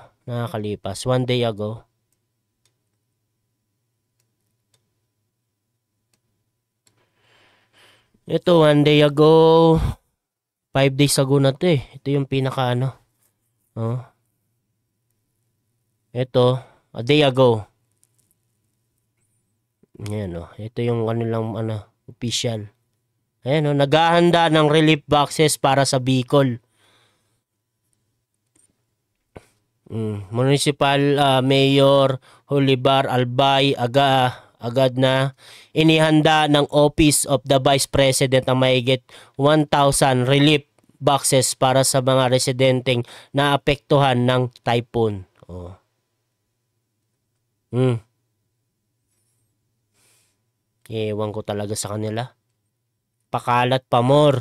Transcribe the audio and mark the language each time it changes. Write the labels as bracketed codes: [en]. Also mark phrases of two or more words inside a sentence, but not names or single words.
[en] Nakakalipas. 1 day ago. Ito, 1 day ago. 5 days ago [tl] na to Ito yung pinaka Ito, [en] a day ago. [tl] Ayan Ito yung kanilang official. Ayan naghahanda ng [en] relief boxes [tl] para sa Bicol. Municipal Mayor Julibar Albay agad na inihanda ng Office of the Vice President ang mahigit 1,000 [en] relief boxes [tl] para sa mga residenteng naapektuhan ng typhoon. Ewan ko talaga sa kanila. Pakalat pa more.